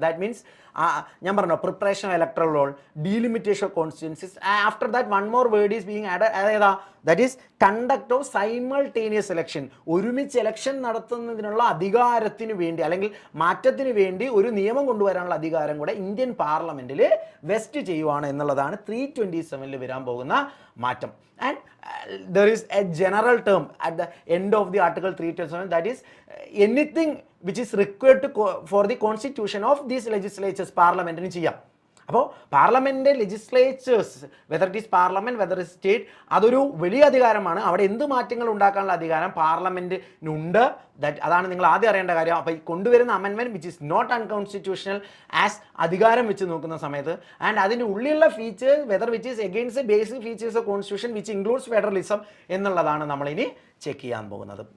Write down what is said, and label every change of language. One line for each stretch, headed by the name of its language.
English: that means
Malayalam: ഞാൻ പറഞ്ഞോ
English: Preparation of electoral roll, delimitation of constituencies, after that one more word is being added.
Malayalam: അതായത്
English: That is conduct of simultaneous election.
Malayalam: ഒരുമിച്ച് election നടത്തുന്നതിനുള്ള അധികാരത്തിന് വേണ്ടി അല്ലെങ്കിൽ മാറ്റത്തിന് വേണ്ടി ഒരു നിയമം കൊണ്ടുവരാനുള്ള അധികാരം കൂടെ ഇന്ത്യൻ പാർലമെൻറ്റിൽ വെസ്റ്റ് ചെയ്യുവാണ് എന്നുള്ളതാണ് 327 വരാൻ പോകുന്ന മാറ്റം.
English: And there is a general term at the end of the article 327, that is anything which is required for the constitution of these legislatures parliament ചെയ്യാം.
Malayalam: അപ്പോൾ parliament legislature's,
English: whether it is parliament, whether is state,
Malayalam: അതൊരു വലിയ അധികാരമാണ്. അവിടെ എന്ത് മാറ്റങ്ങൾ ഉണ്ടാക്കാനുള്ള അധികാരം പാർലമെൻറ്റിനുണ്ട്. അതാണ് നിങ്ങൾ ആദ്യം അറിയേണ്ട കാര്യം. അപ്പോൾ ഈ കൊണ്ടുവരുന്ന amendment
English: which is not unconstitutional as
Malayalam: അധികാരം വെച്ച് നോക്കുന്ന സമയത്ത്,
English: and അതിൻ്റെ ഉള്ളിലുള്ള features whether which is against basic features of constitution which includes federalism
Malayalam: എന്നുള്ളതാണ് നമ്മളിനി ചെക്ക് ചെയ്യാൻ പോകുന്നത്.